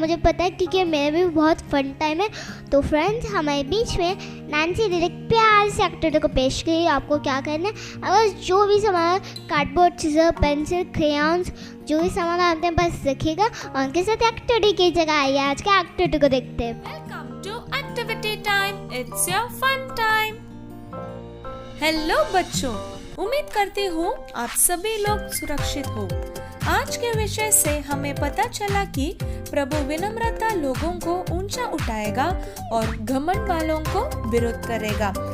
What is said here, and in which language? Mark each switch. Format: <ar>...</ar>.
<hi>मुझे पता है क्योंकि मेरा भी बहुत फन टाइम है। तो फ्रेंड्स, हमारे बीच में नैन्सी दीदी एक प्यार से एक्टिविटी को पेश करिए। आपको क्या करना है, अगर जो भी सामान कार्डबोर्ड, सीजर, पेंसिल, क्रेयॉन्स, जो भी सामान आपने बस रखिएगा और उनके साथ एक्टिविटी की जगह आइए। आज के एक्टिविटी को देखते हैं।</hi> <en>Welcome to activity time. It's your fun time.</en> <hi>Hello बच्चों, उम्मीद करती हूँ आप सभी लोग सुरक्षित हो। आज के विषय से हमें पता चला कि प्रभु विनम्रता लोगों को ऊंचा उठाएगा और घमंड वालों को विरोध करेगा।</hi>